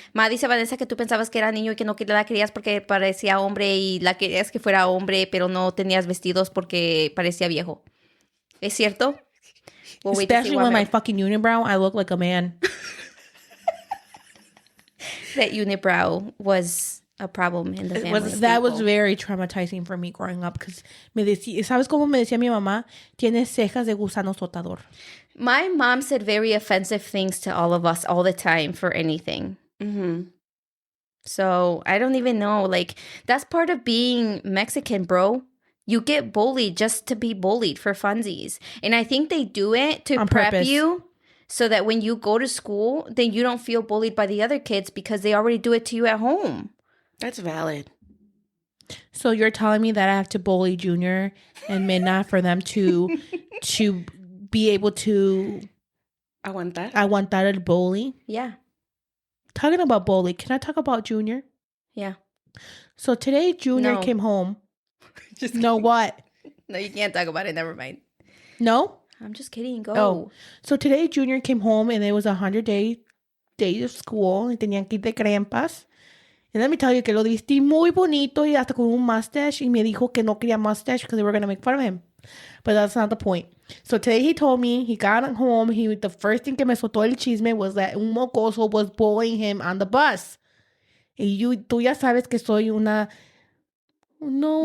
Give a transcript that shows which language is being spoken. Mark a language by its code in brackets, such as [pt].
[es] Ma dice Vanessa que tú pensabas que era niño y que no la querías porque parecía hombre y la querías que fuera hombre, pero no tenías vestidos porque parecía viejo. ¿Es cierto? [en] Well, especially with my fucking unibrow, I look like a man. That unibrow was a problem in the family. That was very traumatizing for me growing up because [es] ¿sabes cómo me decía mi mamá? Tienes cejas de gusano sotador. [en] My mom said very offensive things to all of us all the time for anything. Mm-hmm. So I don't even know. Like, that's part of being Mexican, bro. You get bullied just to be bullied for funsies. And I think they do it to prep you so that when you go to school, then you don't feel bullied by the other kids because they already do it to you at home. That's valid. So you're telling me that I have to bully Junior and Minna for them to be able to [es] aguantar el [en] bully. Yeah. Talking about bully, can I talk about Junior? Yeah. So today Junior came home. Just no, what? No, you can't talk about it. Never mind. No? I'm just kidding. Go. Oh. So today Junior came home and it was 100-day of school. [es] Y tenían que ir de crempas. [en] And let me tell you [es] que lo vistí muy bonito y hasta con un mustache. Y me dijo que no quería mustache [en] because they were going to make fun of him. But that's not the point. So today he told me he got home. The first thing [es] que me soltó el chisme [en] was that [es] un mocoso [en] was bullying him on the bus. [es] Y tú ya sabes que soy una... No.